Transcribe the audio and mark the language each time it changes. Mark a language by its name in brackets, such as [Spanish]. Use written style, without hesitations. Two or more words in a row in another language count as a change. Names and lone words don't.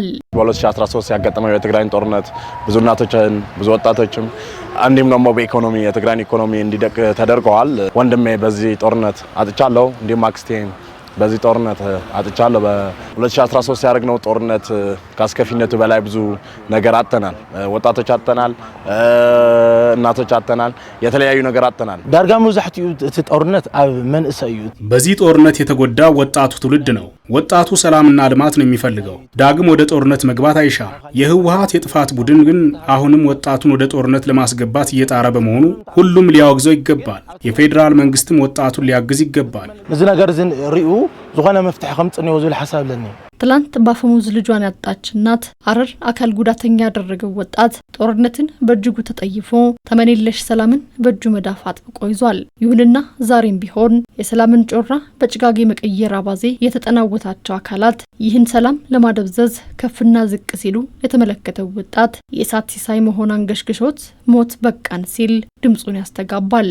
[Amharic] በ2013 ያጋጠመው የትግራይ ጦርነት ብዙ እናቶችን ብዙ ወጣቶችም አንዲም ደግሞ በኢኮኖሚ የትግራይ ኢኮኖሚ እንዲደቅ ተደርገዋል። ወንድሜ በዚህ ጦርነት አጥቻለሁ፣ እንዲሁም አክስቴን በዚህ ጦርነት አጥቻለሁ። በ2013 ያደረግነው ጦርነት ካስከፊነቱ በላይ ብዙ ነገር አጥተናል። ወጣቶች አጥተናል፣ እናቶች አጥተናል፣ የተለያዩ ነገር አጥተናል። [Tigrinya] ዳርጋ መዛሕቲኡ እቲ ጦርነት ኣብ መንእሰይ እዩ። [Amharic] በዚህ ጦርነት የተጎዳ ወጣቱ ትውልድ ነው። ወጣቱ ሰላምና ልማት ነው የሚፈልገው። ዳግም ወደ ጦርነት መግባት አይሻም። የህወሓት የጥፋት ቡድን ግን አሁንም ወጣቱን ወደ ጦርነት ለማስገባት እየጣረ በመሆኑ ሁሉም ሊያወግዘው ይገባል። የፌደራል መንግስትም ወጣቱን ሊያግዝ ይገባል። [Tigrinya] እዚ ነገር ሪኡ ዝኾነ መፍትሕ ከምጽንዮ ዝብል ሐሳብ ለኒ [Amharic] ትላንት ባፈሙዝ ልጇን ያጣች እናት አረር አካል ጉዳተኛ ያደረገው ወጣት ጦርነትን በእጅጉ ተጠይፎ ተመኔለሽ ሰላምን በእጁ መዳፍ አጥብቆ ይዟል። ይሁንና ዛሬም ቢሆን የሰላምን ጮራ በጭጋግ መቀየር አባዜ የተጠናወታቸው አካላት ይህን ሰላም ለማደብዘዝ ከፍና ዝቅ ሲሉ የተመለከተው ወጣት የእሳት ሲሳይ መሆን አንገሽግሾት ሞት በቃን ሲል ድምጹን ያስተጋባል።